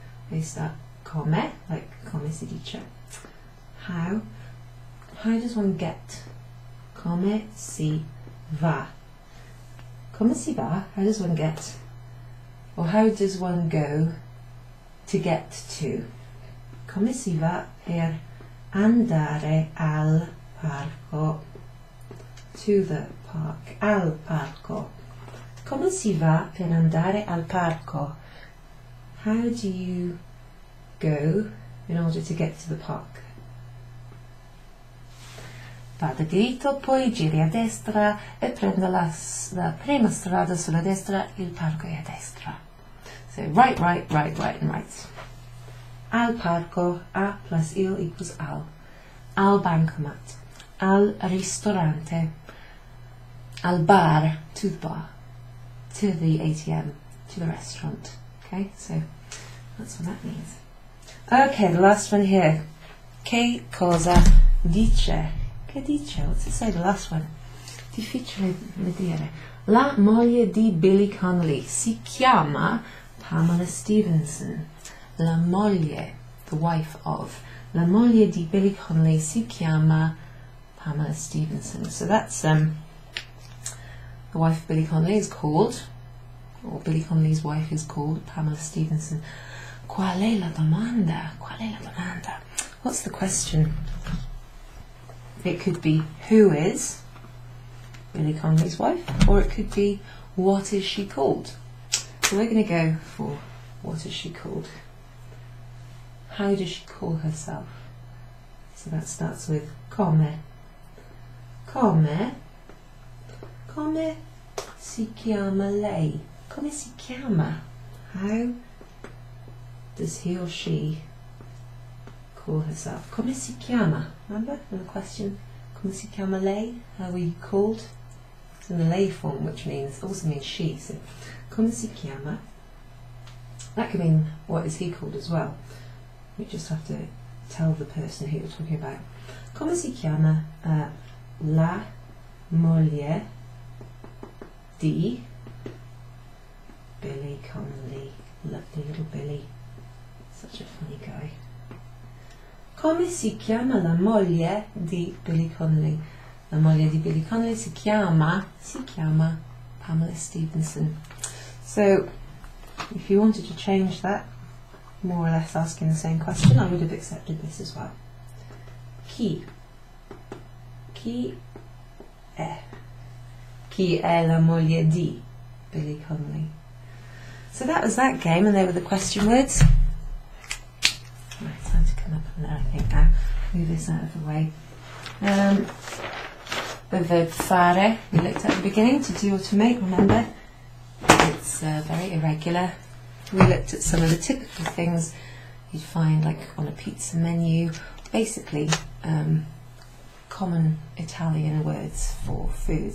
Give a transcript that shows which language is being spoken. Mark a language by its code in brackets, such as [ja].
[en] They start come, like [it] come si dice. [en] How does one get? [it] Come si va. Come si va, [en] how does one get? Or how does one go to get to? [it] Come si va per andare al parco? [en] To the park. [it] Al parco. Come si va per andare al parco? [en] How do you go in order to get to the park? [it] Vada dritto, poi giri a destra e prenda la prima strada sulla destra, il parco è a destra. [en] So right, and right. [it] Al parco, [en] a plus il equals al. [it] Al bancomat, al ristorante, al bar, [en] to the bar, to the ATM, to the restaurant. Okay, so that's what that means. Okay, the last one here. [it] Che cosa dice? Che dice? [en] What's it say, the last one? [it] Difficile da dire. La moglie di Billy Connolly si chiama Pamela Stevenson. La moglie, [en] the wife of. [it] La moglie di Billy Connolly si chiama Pamela Stevenson. [en] So that's the wife of Billy Connolly is called, or Billy Connolly's wife is called Pamela Stevenson. [it] Qual è la domanda? Qual è la domanda? [en] What's the question? It could be who is Billy Connolly's wife, or it could be what is she called. So we're going to go for what is she called. How does she call herself? So that starts with come. [it] Come si chiama lei? Come si chiama? [en] How does he or she call herself? Come si chiama? Remember in the question? [it] Come si chiama lei? [en] How are you called? It's in the lei form, which also means she. So [it] come si chiama. [en] That could mean what is he called as well. You just have to tell the person who you're talking about. [it] Come si chiama la moglie di Billy Connolly. [en] Lovely little Billy. Such a funny guy. [it] Come si chiama la moglie di Billy Connolly? La moglie di Billy Connolly si chiama Pamela Stevenson. [en] So, if you wanted to change that, more or less asking the same question, I would have accepted this as well. [it] Chi è la moglie di Billy Connolly? [en] So that was that game, and they were the question words. Right, time to come up from there, I think now. Move this out of the way. The verb fare, we looked at the beginning, to do or to make, remember? It's very irregular. We looked at some of the typical things you'd find like on a pizza menu, basically common Italian words for food.